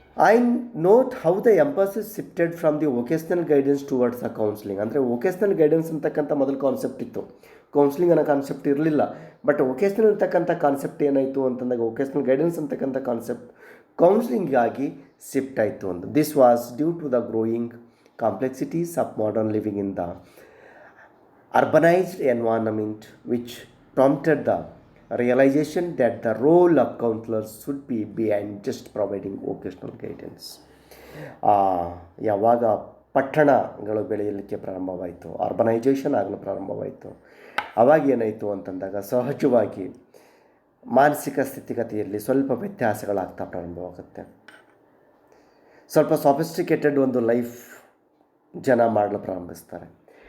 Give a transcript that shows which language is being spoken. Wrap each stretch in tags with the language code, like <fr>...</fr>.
<en>I note how the emphasis shifted from the vocational guidance towards a counselling.</en> <kn>ಅಂದರೆ vocational guidance ಅಂತಕ್ಕಂಥ ಮೊದಲು concept ಇತ್ತು, counselling ಅನ್ನೋ concept ಇರಲಿಲ್ಲ. ಬಟ್ ವೊಕೇಶ್ನಲ್ ಅಂತಕ್ಕಂಥ ಕಾನ್ಸೆಪ್ಟ್ ಏನಾಯಿತು ಅಂತಂದಾಗ ವೊಕೇಶ್ನಲ್ ಗೈಡೆನ್ಸ್ ಅಂತಕ್ಕಂಥ ಕಾನ್ಸೆಪ್ಟ್ ಕೌನ್ಸ್ಲಿಂಗಾಗಿ ಶಿಫ್ಟ್ ಆಯಿತು ಅಂತ.</kn> <en>This was due to the growing complexities of modern living in the urbanized environment, which prompted the realization that the role of counselors should be beyond just providing vocational guidance.</en> <kn>ಆ, ಯಾವಾಗ ಪಟ್ಟಣಗಳು ಬೆಳೆಯಲಿಕ್ಕೆ ಪ್ರಾರಂಭವಾಯಿತು, ಅರ್ಬನೈಜೇಷನ್ ಆಗಲು ಪ್ರಾರಂಭವಾಯಿತು, ಅವಾಗ ಏನಾಯಿತು ಅಂತಂದಾಗ ಸಹಜವಾಗಿ ಮಾನಸಿಕ ಸ್ಥಿತಿಗತಿಯಲ್ಲಿ ಸ್ವಲ್ಪ ವ್ಯತ್ಯಾಸಗಳಾಗ್ತಾ ಪ್ರಾರಂಭವಾಗುತ್ತೆ. ಸ್ವಲ್ಪ ಸಾಫಿಸ್ಟಿಕೇಟೆಡ್ ಒಂದು ಲೈಫ್ ಜನ ಮಾಡಲು ಪ್ರಾರಂಭಿಸ್ತಾರೆ.</kn>